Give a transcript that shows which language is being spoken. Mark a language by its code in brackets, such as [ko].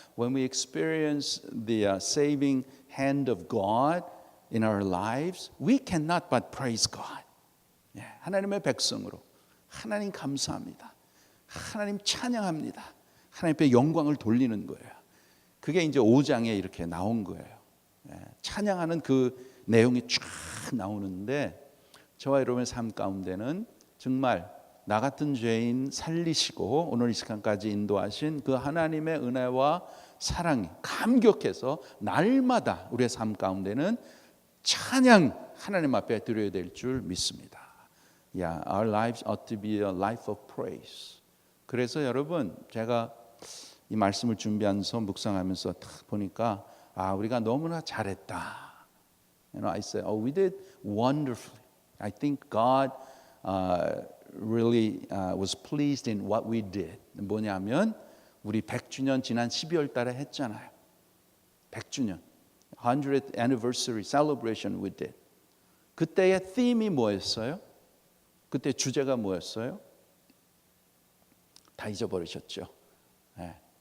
[en] When we experience the saving hand of God in our lives, we cannot but praise God. [ko] 하나님의 백성으로 하나님 감사합니다. 하나님 찬양합니다. 하나님 앞에 영광을 돌리는 거예요. 그게 이제 5장에 이렇게 나온 거예요. 찬양하는 그 내용이 쫙 나오는데 저와 여러분의 삶 가운데는 정말 나 같은 죄인 살리시고 오늘 이 시간까지 인도하신 그 하나님의 은혜와 사랑이 감격해서 날마다 우리의 삶 가운데는 찬양 하나님 앞에 드려야 될 줄 믿습니다. [en] Yeah, our lives ought to be a life of praise. [ko] 그래서 여러분 제가 이 말씀을 준비하면서 묵상하면서 딱 보니까 우리가 너무나 잘했다. [en] I said, we did wonderfully. I think God really was pleased in what we did. [ko] 뭐냐면 우리 100주년 지난 12월 달에 했잖아요. [en] 100주년 100th anniversary celebration we did. [ko] 그때의 theme이 뭐였어요? 그때 주제가 뭐였어요? 다 잊어버리셨죠. 네.